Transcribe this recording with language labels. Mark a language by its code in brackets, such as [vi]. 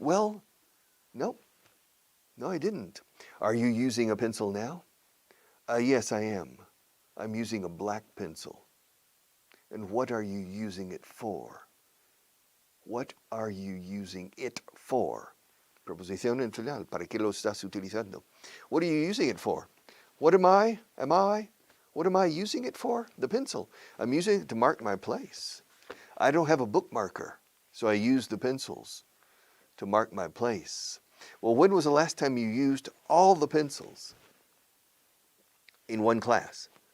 [en] Well, no. No, I didn't. Are you using a pencil now? Yes, I am. I'm using a black pencil. And what are you using it for? What are you using it for? [es] Preposición intencional. ¿Para qué lo estás utilizando? [en] What are you using it for? What am I? What am I using it for? The pencil. I'm using it to mark my place. I don't have a bookmarker, so I use the pencils to mark my place. Well, when was the last time you used all the pencils in one class?